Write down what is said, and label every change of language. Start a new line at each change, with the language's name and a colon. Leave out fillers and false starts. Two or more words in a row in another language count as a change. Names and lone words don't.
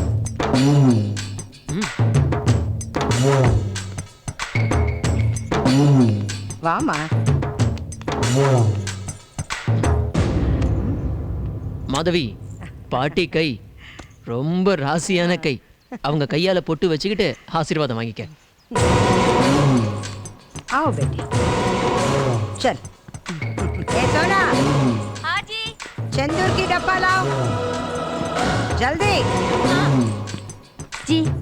Tamil: வாமா. மாதவி, பாட்டி கை ரொம்ப ராசியான கை. அவங்க கையால பொட்டு வச்சுக்கிட்டு ஆசீர்வாதம் வாங்கிக்க.
Hindi: आओ बेटी, चल। ए सोना, हाँ जी। चंदूर की डब्बा लाओ, जल्दी। जी।